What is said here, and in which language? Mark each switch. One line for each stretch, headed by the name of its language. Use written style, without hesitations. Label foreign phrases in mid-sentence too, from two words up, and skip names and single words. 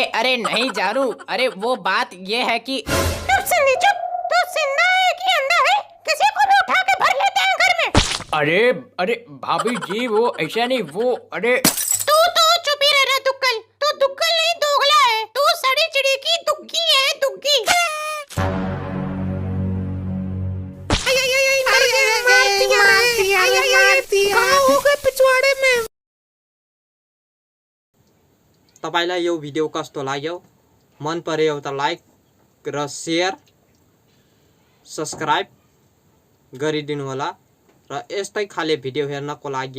Hindi: अरे नहीं जानू, अरे वो बात ये है कि चुप सिंधी चुप, तू जिंदा है कि अंधा है? किसी को भी उठा के भर लेते हैं घर में। अरे भाभी जी, वो ऐसा नहीं, वो अरे तू तो चुप ही रह, दुग्गल। तू दुग्गल नहीं, दोगला है। तू सड़ी चिड़ी की दुग्गी है, दुग्गी।
Nepali: तपाईलाई यो भिडियो कस्तो लाग्यो? मन पर्यो त लाइक र शेयर सब्स्क्राइब गरिदिनु होला र यस्तै खाले भिडियो हेर्नको लागि